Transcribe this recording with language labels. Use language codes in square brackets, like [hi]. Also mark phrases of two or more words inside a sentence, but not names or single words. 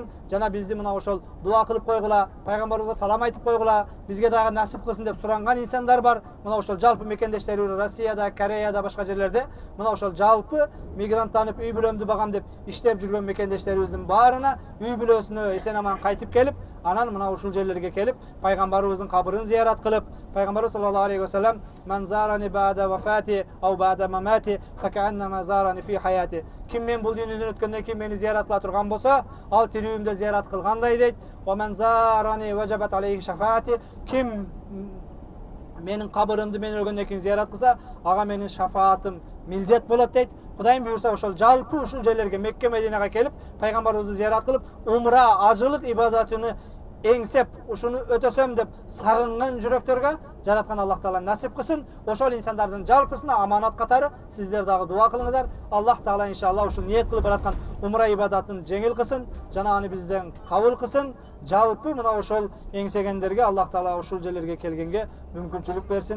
[ky] Жана бизди мына ошол дуа кылып койгула, пайгамбарыбызга салам айтып койгула, бизге дагы насип кылсын деп суранган инсандар бар. Мына ошол жалпы мекендештерибиз Россияда, Кореяда, башка жерлерде мына ошол жалпы мигранттанып үй бүлөмдү багам деп иштеп жүргөн мекендештерибиздин баарына үй бүлөсүнө эсен аман кайтып келип, анан мына ушул жерлерге келип, пайгамбарыбыздын кабырын зыярат кылып, пайгамбарыбыз [ar] صلى الله عليه وسلم من زارني بعد وفاتي أو بعد مماتي فكأنما زارني في حياتي". [ky] Ким мен бул дүйнөдөн өткөндөн кийин мени зыярат кыла турган болсо, ал тирүүмдө зыярат кылгандай дейт. [ar] "ومن زارني وجبت عليه شفاعتي". [ky] Ким менин кабырымды мен өлгөндөн кийин зыярат кылса, ага менин шафаатым милдет болот дейт. Кудайым буйрса ошол жалпы ушул жерлерге Мекке Мединага келип, пайгамбарыбызды зыярат кылып, умра, ажылык ибадатыны эңсеп ушуну өтөсөм деп sagынган жүрөктөргө жараткан Аллах Таала насип кылсын. Ошол инсандардын жалпысына аманат катары сиздер дагы дуа кылыңыздар. Аллах Таала иншалла ушу ниет кылып бараткан умра ибадатын жеңил кылсын, жана аны бизден кабыл кылсын. Жалпы мына ошол эңсегендерге Аллах Таала ушул жерлерге келгенге мүмкүнчүлүк берсин.